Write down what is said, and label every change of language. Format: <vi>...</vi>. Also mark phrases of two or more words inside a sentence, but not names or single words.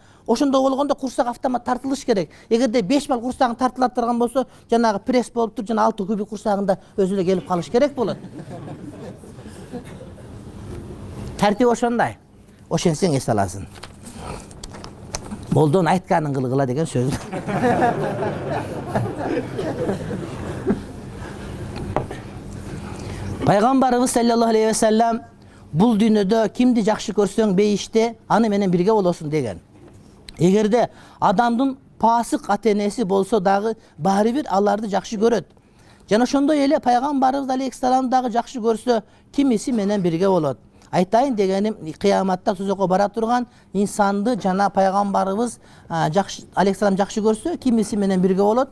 <ky>Ошондо болгондо курсак автомат тартылыш керек. Эгерде 5 бал курсагың тартыла турган болсо, жанагы пресс болуп тур, жана 6 кубик курсагында өзү эле келип калыш керек болот. Тартип ошондой. Ошентсең эс аласың. Молдон айтканын кылгыла деген сөз. Пайгамбарыбыз</ky> <ar>صلى الله عليه وسلم</ar> <ky>Бул дүйнөдө кимди жакшы көрсөң бейиште аны менен бирге болосуң деген. Эгерде адамдын пасык ата-энеси болсо дагы баары бир аларды жакшы көрөт. Жана ошондой эле пайгамбарыбыз алейхиссалам дагы жакшы көрсө кимиси менен бирге болот. Айтайын дегеним, кыяматта тозокко бара турган инсанды жана пайгамбарыбыз алейхиссалам жакшы көрсө кимиси менен бирге болот.</ky>